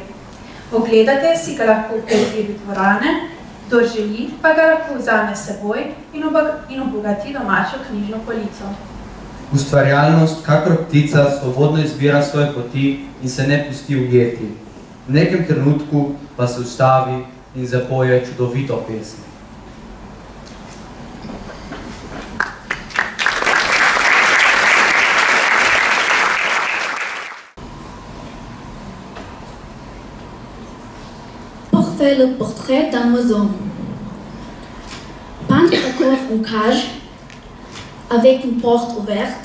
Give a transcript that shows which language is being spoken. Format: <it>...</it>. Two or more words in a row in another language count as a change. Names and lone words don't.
<sl>Ogledate si ga lahko v predelu dvorane, kdor želi, pa ga lahko vzame s seboj in obogati domačo knjižno polico. Ustvarjalnost, kakor ptica, svobodno izbira svoje poti in se ne pusti ujeti. V nekem trenutku pa se ustavi in zapoje čudovito pesem.</sl> <fr>Fait le portrait d'un oiseau. Peindre d'accord une cage avec une porte ouverte.</fr>